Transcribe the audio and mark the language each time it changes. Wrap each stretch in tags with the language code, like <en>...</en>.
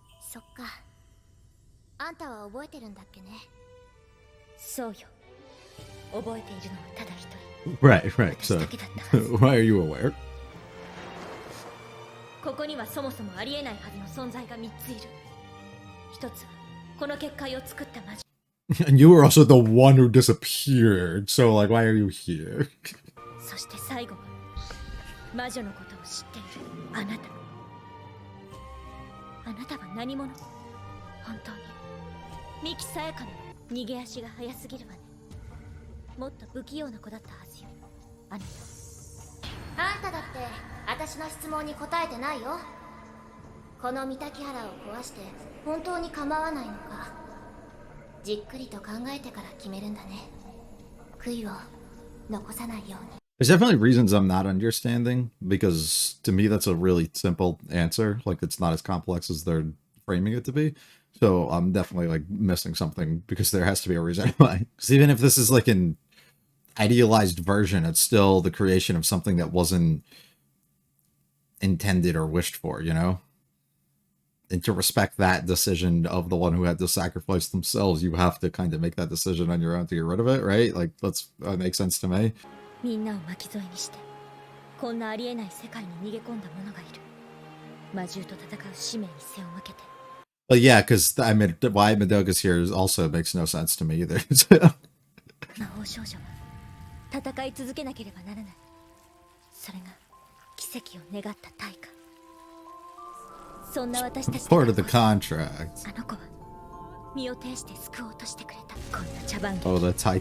<ja>そっか、あんたは覚えてるんだっけね。そうよ、覚えているのはただ一人。</ja> <en>Right, right.</en> <ja>私</ja> <en>So,</en> <ja>だけだったはず。</ja> <en>why are you aware?</en> <ja>ここにはそもそもありえないはずの存在が3ついる。一つはこの結界を作った魔女。</ja> <en>And you were also the one who disappeared, so, like, why are you here?</en> <ja>そして最後は魔女のことを知っているあなた。あなたは何者？本当に三木さやかの逃げ足が速すぎるわね。もっと不器用な子だったはずよあなた。あんただって私の質問に答えてないよ。この御嶽原を壊して本当に構わないのか、じっくりと考えてから決めるんだね。悔いを残さないように。</ja> <en>There's definitely reasons I'm not understanding, because to me that's a really simple answer. Like, it's not as complex as they're framing it to be. So I'm definitely, like, missing something, because there has to be a reason why. Because even if this is, like, an idealized version, it's still the creation of something that wasn't intended or wished for, you know? And to respect that decision of the one who had to sacrifice themselves, you have to kind of make that decision on your own to get rid of it, right? Like, that makes sense to me.</en> <ja>みんなを巻き添えにしてこんなありえない世界に逃げ込んだ者がいる。魔獣と戦う使命に背を向けて。</ja> <en>But yeah, because I mean, why Madoka's here also makes no sense to me either.</en> <ja>魔法少女は戦い続けなければならない。それが奇跡を願った対価。そんな私たち</ja> <en>Part of the contract.</en> <ja>あの子は身を挺して救おうとしてくれた。こんな茶番劇、</ja> <en>Oh, the</en> <ja>犠</ja>